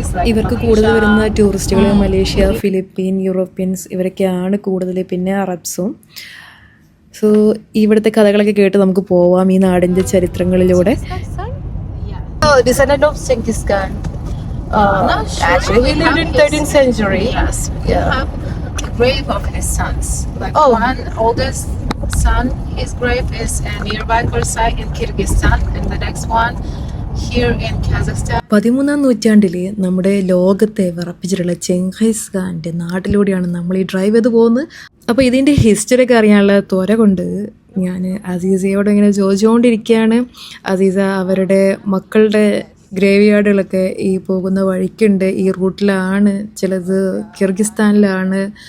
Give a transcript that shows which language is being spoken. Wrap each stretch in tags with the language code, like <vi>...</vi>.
<ml>ഇവർക്ക് കൂടുതൽ വരുന്ന ടൂറിസ്റ്റുകൾ മലേഷ്യ, ഫിലിപ്പീൻ, യൂറോപ്യൻസ് ഇവരൊക്കെയാണ് കൂടുതൽ. പിന്നെ അറബ്സും. സോ ഇവിടുത്തെ കഥകളൊക്കെ കേട്ട് നമുക്ക് പോവാം ഈ നാടിൻ്റെ ചരിത്രങ്ങളിലൂടെ.</ml> <en>Descendant of Genghis Khan. Actually, he lived in 13th century. Yes. Yeah. The grave of his sons. Like one oldest son, his grave is a nearby Kursai in Kyrgyzstan, and the next one here in Kazakhstan.</en> <ml>13ാം നൂറ്റാണ്ടിൽ നമ്മുടെ ലോകത്തെ വിറപ്പിച്ചിട്ടുള്ള Genghis ഖാൻ്റെ നാട്ടിലൂടെയാണ് നമ്മൾ ഈ drive ചെയ്ത് പോകുന്നത്. അപ്പോൾ ഇതിൻ്റെ ഹിസ്റ്ററി ഒക്കെ അറിയാനുള്ള ത്വര കൊണ്ട് ഞാൻ അസീസയോട് ഇങ്ങനെ ചോദിച്ചുകൊണ്ടിരിക്കുകയാണ്. അസീസ അവരുടെ മക്കളുടെ ഗ്രേവ് യാർഡുകളൊക്കെ ഈ പോകുന്ന വഴിക്കുണ്ട്, ഈ റൂട്ടിലാണ്, ചിലത് കിർഗിസ്ഥാനിലാണ്.</ml>